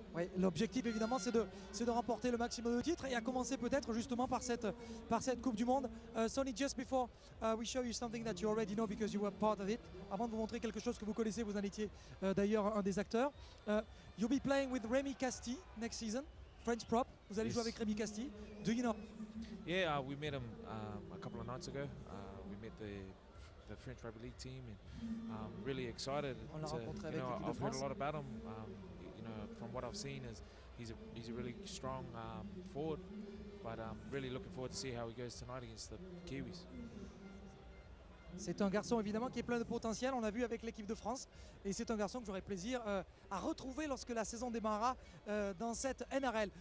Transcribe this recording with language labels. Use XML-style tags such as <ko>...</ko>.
<fr>Oui, l'objectif évidemment c'est de remporter le maximum de titres, et à commencer peut-être justement par cette Coupe du Monde.</fr> <en>Sonny, just before we show you something that you already know because you were part of it,</en> <fr>avant de vous montrer quelque chose que vous connaissez, vous en étiez d'ailleurs un des acteurs.</fr> <en>You'll be playing with Rémi Castille next season, French prop.</en> <fr>Vous allez jouer avec Rémi Castille.</fr> <en>Do you know? Yeah, we met him a couple of nights ago. We met the French rugby league team, and really excited.</en> <fr>On l'a rencontré avec l'équipe de</fr> <en>I've heard a</en> <fr>France.</fr> <en>lot about him. From what I've seen, he's a really strong forward. But really looking forward to see how he goes tonight against the Kiwis.</en> <fr>C'est un garçon évidemment qui est plein de potentiel, on l'a vu avec l'équipe de France, et c'est un garçon que j'aurai plaisir à retrouver lorsque la saison démarrera dans cette NRL.</fr>